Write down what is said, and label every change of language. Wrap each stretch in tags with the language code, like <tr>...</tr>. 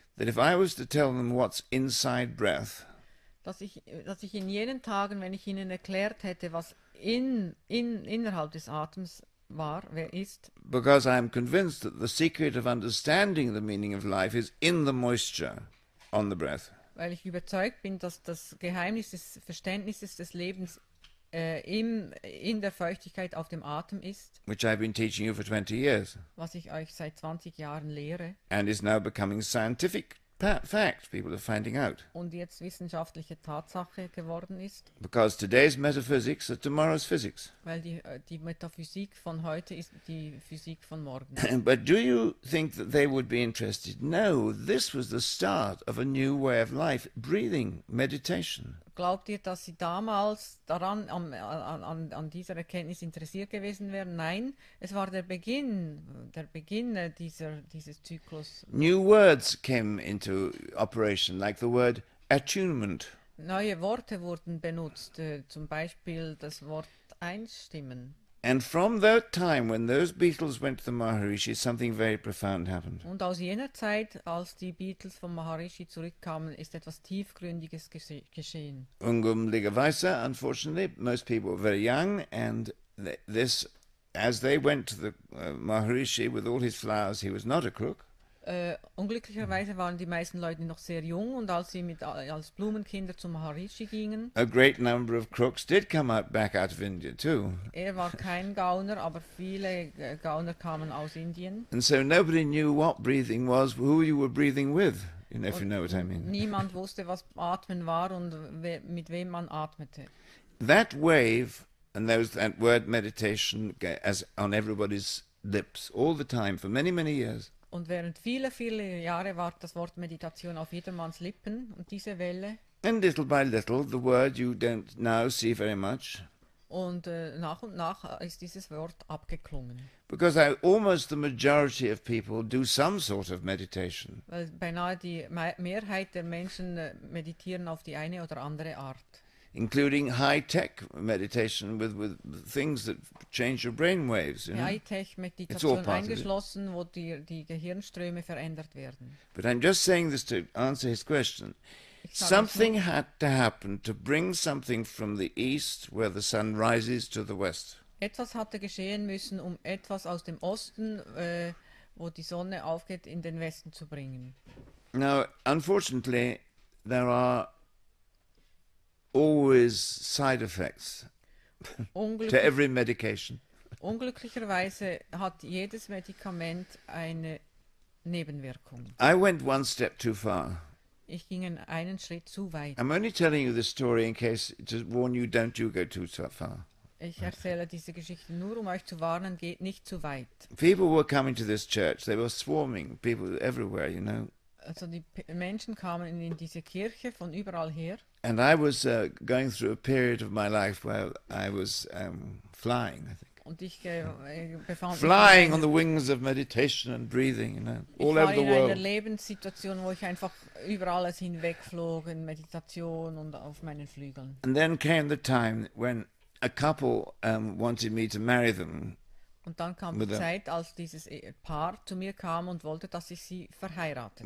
<en>that if I was to tell them what's inside breath,</en> <de>dass ich in jenen Tagen, wenn ich ihnen erklärt hätte, was innerhalb des Atems war, wer ist,</de> <en>because I'm convinced that the secret of understanding the meaning of life is in the moisture on the breath.</en> <de>weil ich überzeugt bin, dass das Geheimnis des Verständnisses des Lebens in der Feuchtigkeit auf dem Atem ist,</de> <en>Which I've been teaching you for 20 years,</en> <de>was ich euch seit 20 Jahren lehre</de> <en>and is now becoming scientific fact. People are finding out.</en> <de>und jetzt wissenschaftliche Tatsache geworden ist,</de> <en>Because today's metaphysics are tomorrow's physics.</en> <de>weil die Metaphysik von heute ist die Physik von morgen.</de> <en>But do you think that they would be interested? No, this was the start of a new way of life, breathing, meditation.</en> <de>Glaubt ihr, dass sie damals daran an dieser Erkenntnis interessiert gewesen wären? Nein, es war der Beginn dieses Zyklus.</de> <en>New words came into operation, like the word attunement.</en> <de>Neue Worte wurden benutzt, zum Beispiel das Wort einstimmen.</de> <en>And from that time, when those Beatles went to the Maharishi, something very profound happened.</en> <de>Und aus jener Zeit, als die Beatles vom Maharishi zurückkamen, ist etwas Tiefgründiges geschehen.</de> <en>Ungum Ligavaisa, unfortunately, most people were very young, and this, as they went to the Maharishi with all his flowers, he was not a crook.</en> <de>Unglücklicherweise waren die meisten Leute noch sehr jung und als sie als Blumenkinder zum Maharishi gingen,</de> <en>A great number of crooks did come back out of India too.</en> <de>er war kein Gauner, aber viele Gauner kamen aus Indien.</de> <en>And so nobody knew what breathing was, who you were breathing with, if you know what I mean.</en> <de>Niemand wusste, was Atmen war und mit wem man atmete.</de> <en>That wave And there was that word meditation as on everybody's lips all the time for many, many years.</en> <de>Und während viele Jahre war das Wort Meditation auf jedermanns Lippen und diese Welle.</de> <en>And little by little, the word you don't now see very much.</en> <de>Und nach und nach ist dieses Wort abgeklungen.</de> <en>Because almost the majority of people do some sort of meditation.</en> <de>Weil beinahe die Mehrheit der Menschen meditieren auf die eine oder andere Art.</de> <en>Including high-tech meditation with things that change your brain waves. You know?</en> <de>High-Tech-Meditation eingeschlossen, wo die Gehirnströme verändert werden.</de> <en>But I'm just saying this to answer his question. Something had to happen to bring something from the east where the sun rises to the west.</en> <de>Etwas hatte geschehen müssen, um etwas aus dem Osten, wo die Sonne aufgeht, in den Westen zu bringen.</de> <en>Now, unfortunately, there are always side effects to every medication.</en> <de>Unglücklicherweise hat jedes Medikament eine Nebenwirkung.</de> <en>I went one step too far.</en> <de>Ich ging einen Schritt zu weit.</de> <en>I'm only telling you this story in case to warn you, don't you go too far.</en> <de>Ich erzähle diese Geschichte nur, um euch zu warnen, geht nicht zu weit.</de> <en>People were coming to this church. They were swarming, people everywhere, you know.</en> <de>Also die Menschen kamen in diese Kirche von überall her.</de> <en>And I was going through a period of my life where I was flying, I think.</en> <de>Und ich befand</de> <en>flying on the wings of meditation and breathing, you know, all over the</en> <de>Ich war in einer</de> <en>world.</en> <de>Lebenssituation, wo ich einfach über alles hinwegflog, in Meditation und auf meinen Flügeln.</de> <en>And then came the time when a couple wanted me to marry them.</en> <de>Und dann kam die Zeit, als dieses Paar zu mir kam und wollte, dass ich sie verheirate.</de>